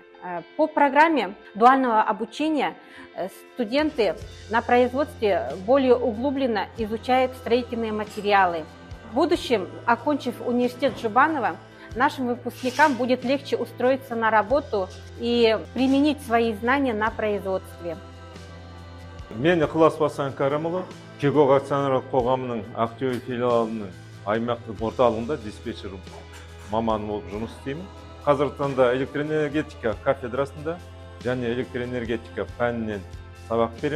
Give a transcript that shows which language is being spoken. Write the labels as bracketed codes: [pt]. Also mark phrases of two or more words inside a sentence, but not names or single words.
[ru] По программе дуального обучения студенты на производстве более углубленно изучают строительные материалы. В будущем, окончив университет Жубанова, нашим выпускникам будет легче устроиться на работу и применить свои знания на производстве. [kk] Мен Ықылас Басан Кәрімұлы, Кегок акционерлік қоғамының Ақтөбе филиалының аймақтық орталығында диспетчер маманы болып жұмыс істеймін. Қазіргі таңда электроэнергетика кафедрасында және электроэнергетика пәнінен сабақ беремін.